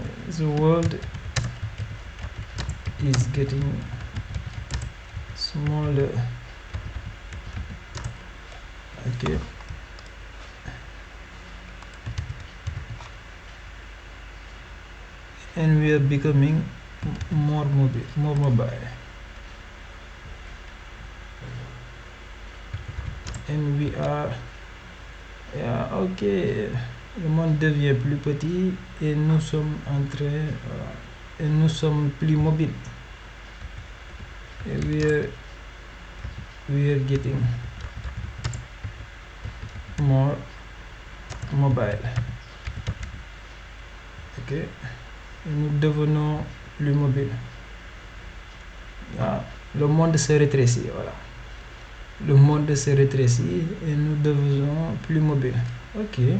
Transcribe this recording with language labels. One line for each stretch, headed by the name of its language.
English: The world is getting smaller. Okay. And we are becoming more mobile. And we are, yeah,
French: ok, le monde devient plus petit et nous sommes en train, et nous sommes plus mobiles.
English: Et we are getting more mobile.
French: Ok, et nous devenons plus mobiles. Ah, le monde se rétrécit, voilà. Le monde se rétrécit et nous devenons plus mobiles. Ok.